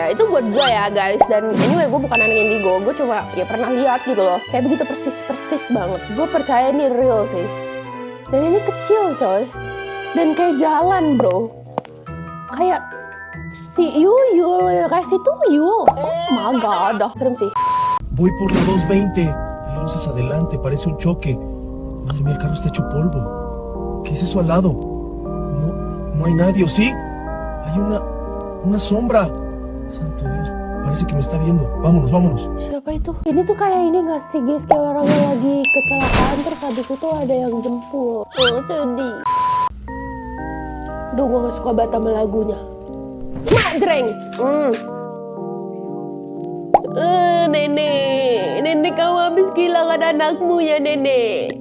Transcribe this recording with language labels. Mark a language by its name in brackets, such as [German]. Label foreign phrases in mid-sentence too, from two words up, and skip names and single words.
[Indonesian] Itu buat gue ya guys. Dan anyway gue bukan anak indigo, gue cuma ya pernah lihat gitu loh. Kayak begitu persis banget. Gue percaya ini real sih. Dan ini kecil coy. Dan kayak jalan bro. Kayak si Yuyul ya, kayak si Tuyul. [English] Oh my god, [Indonesian] dah serem sih. [Spanish] Voy por la 220. Hay luces adelante, parece un choque. Madre mía, el carro está hecho polvo. ¿Qué es eso al lado? No hay nadie, ¿o sí? Hay una sombra. Santo Dios, parece que me está viendo. Vámonos. [Indonesian] Siapa itu? Ini tuh kayak ini gak sih guys? Kayak orang yang lagi kecelakaan terus habis itu ada yang jemput. Oh sedih. Duh gue gak suka banget sama lagunya. Mak Greng. Nenek kamu habis kehilangan anakmu ya nenek.